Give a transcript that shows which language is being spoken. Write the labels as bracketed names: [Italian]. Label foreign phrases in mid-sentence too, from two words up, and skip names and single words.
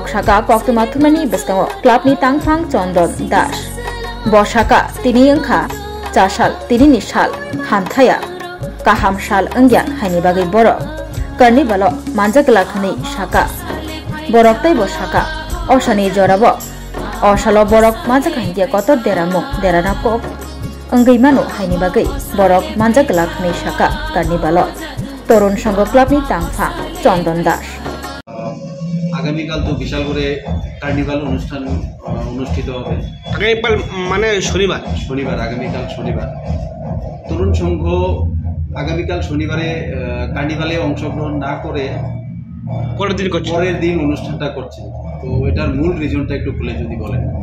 [Kok Borok] saka koktuma thumani beskango clubni tangphang Chandon Das bosaka tini angkha chashal tini nishal hamthaya kaham shal angya haini bagai borok carnivalo manjagla khani saka borok tai bosaka osani jorabo osalo borok manjak hangia kotor deramu derana kok anggai mano haini bagai borok manjagla khani saka carnivalo torun songo clubni tangphang Chandon Das [Bangla] আগামীকাল তো বিশালগড়ে কার্নিভাল অনুষ্ঠান অনুষ্ঠিত হবে আগামীকাল মানে শনিবার আগামীকাল শনিবার তরুণ সংঘ আগামীকাল শনিবারে কার্নিভালে অংশগ্রহণ না করে পরের দিন অনুষ্ঠানটা করছে তো এটার মূল রিজনটা একটু খুলে যদি বলেন।